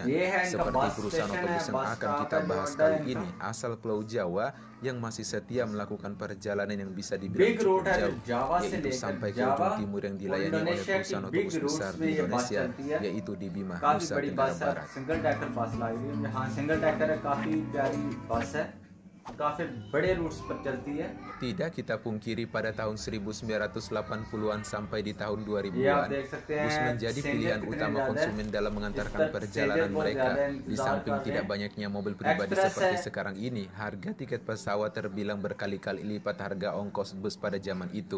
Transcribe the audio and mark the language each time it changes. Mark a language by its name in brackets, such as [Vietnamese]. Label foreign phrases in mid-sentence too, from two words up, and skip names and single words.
[Indonesian] Seperti perusahaan otobus yang akan kita bahas kali ini, asal Pulau Jawa yang masih setia melakukan perjalanan yang bisa dibilang cukup jauh, yaitu sampai ke ujung timur yang dilayani oleh perusahaan otobus besar di Indonesia, yaitu di Bima, Nusa Tenggara Barat. [Hindi] काफी बड़े रूट्स पर चलती है। [Indonesian] Tidak kita pungkiri pada tahun 1980-an sampai di tahun 2000-an, bus menjadi pilihan utama konsumen dalam mengantarkan perjalanan mereka. Di samping tidak banyaknya mobil pribadi seperti sekarang ini, harga tiket pesawat terbilang berkali-kali lipat harga ongkos bus pada zaman itu.